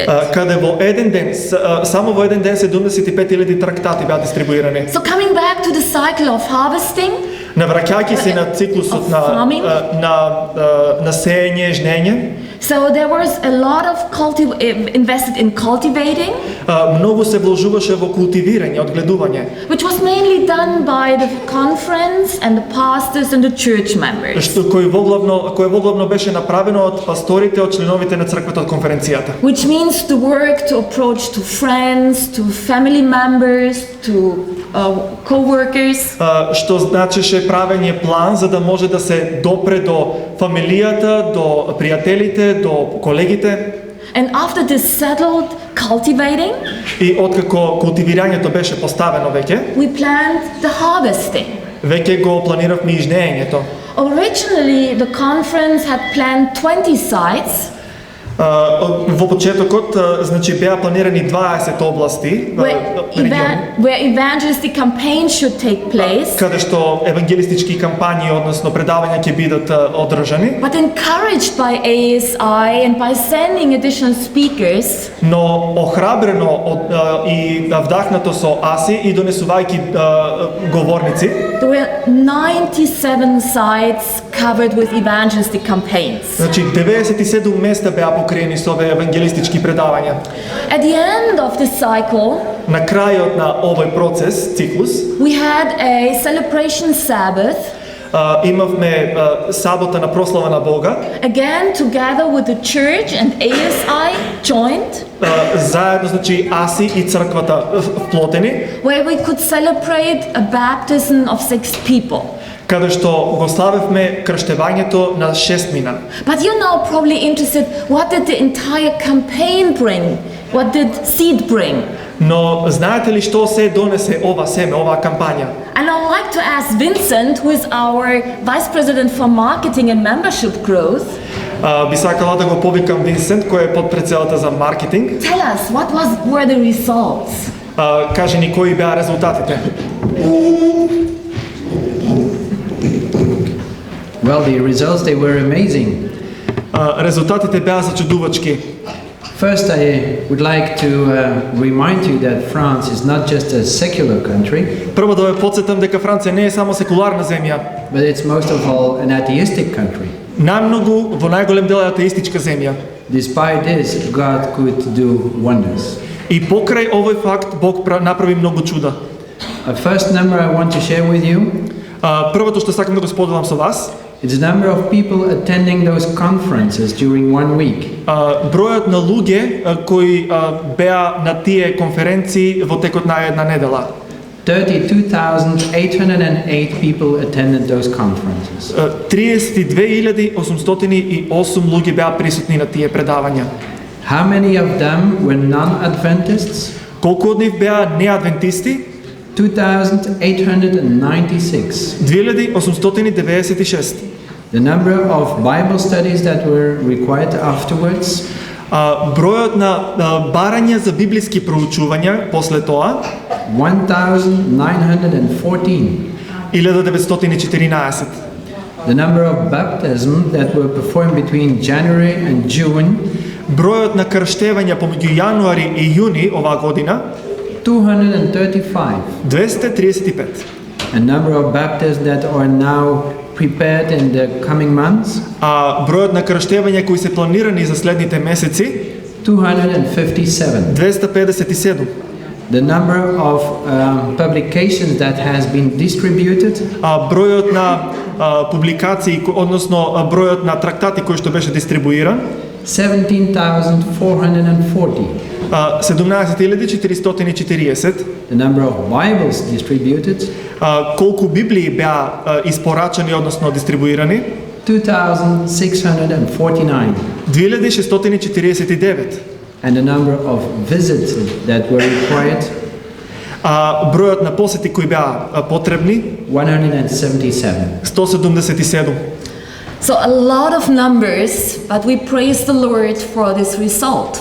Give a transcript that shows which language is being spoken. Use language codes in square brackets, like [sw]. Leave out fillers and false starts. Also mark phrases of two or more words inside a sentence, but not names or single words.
[mk] Каде во еден ден, само во еден ден 75,000 трактати беа дистрибуирани. [en] So coming back to the cycle of harvesting, [mk] Навраќајќи се на циклусот на сеење, жнење. [en] so there was a lot of invested in cultivating, [mk] Многу се вложуваше во култивирање, одгледување, [en] which was mainly done by the conference and the pastors and the church members. [mk] што кој воглавно беше направено од пасторите, од членовите на црквата, од конференцијата. [en] Which means to work to approach to friends, to family members, to co-workers. [mk] Што значеше правење план за да може да се допре до фамилијата, до пријателите, до колегите. [en] And after this settled cultivating, [mk] И откако култивирањето беше поставено веќе, [en] we planned the harvesting. [mk] веќе го планиравме и жнеењето. [en] Originally, the conference had planned 20 sites [mk] Во почетокот, значи беа планирани 20 области, региони, [en] where evangelistic campaigns should take place. [mk] каде што евангелистички кампањи, односно предавања ќе бидат одржани. [en] But encouraged by ASI and by sending additional speakers, [mk] Но охрабрено и вдахнато со АСИ и донесувајќи говорници, [en] there were 97 sites covered with evangelistic campaigns. [mk] значи 97 места беа покриени со овие евангелистички предавања. [en] At the end of the cycle, [mk] На крајот на овој процес, циклус, [en] we had a celebration Sabbath, [mk] имавме сабота на прослава на Бога, [en] again together with the church and ASI joined, [mk] заедно, значи АСИ и црквата вплотени, [en] where we could celebrate a baptism of 6 people. [mk] каде што го славевме крштевањето на 6 мина. [en] But you're now probably interested, what did the entire campaign bring? What did seed bring? [mk] Но знаете ли што се донесе ова семе, оваа кампања? [en] And I'd like to ask Vincent, who is our Vice President for Marketing and Membership Growth, [mk] Би сакала да го повикам Винсент, кој е подпредседател за маркетинг. [en] tell us what were the results? [mk] Кажи ни кои беа резултатите. [en] Well, the results, they were amazing. [mk] Резултатите беа зачудувачки. [en] First, I would like to remind you that France is not just a secular country, [mk] Прво да ве потсетам дека Франција не е само секуларна земја, [en] but it's most of all an atheistic country. [mk] најмногу во најголем дел е атеистичка земја. [en] Despite this, God could do wonders. [mk] И покрај овој факт Бог направи многу чуда. [en] A first number I want to share with you, [mk] Првото што сакам да го споделам со вас, [en] it's the number of people attending those conferences during 1 week. [mk] Бројот на луѓе кои беа на тие конференции во текот на една недела. [en] 32,808 people attended those conferences. [mk] 32,808 луѓе беа присутни на тие предавања. [en] How many of them were non-Adventists? [mk] Колку од нив беа неадвентисти? [en] 2,896. [mk] 2896. [en] The number of Bible studies that were required afterwards, [mk] Бројот на барања за библиски проучувања после тоа [en] 1,914. [mk] 1914. [en] The number of baptisms that were performed between January and June, [mk] Бројот на крштевања помеѓу јануари и јуни оваа година [en] 235. [mk] 235. [en] A number of baptists that are now prepared in the coming months. [mk] А бројот на крштевања кои се планирани за следните месеци [en] 257. [mk] 257. [en] The number of publications that has been distributed [mk] А бројот на публикации, односно бројот на трактати кој што беше дистрибуиран [en] 17,440. [mk] 17,440. [en] The number of Bibles distributed [mk] Колку Библии беа испорачани, односно дистрибуирани [en] 2,649. [mk] 2649. [en] And the number of visits that were required [mk] Бројот на посети кои беа потребни [en] 177. [mk] 177. [en] So a lot of numbers, but we praise the Lord for this result.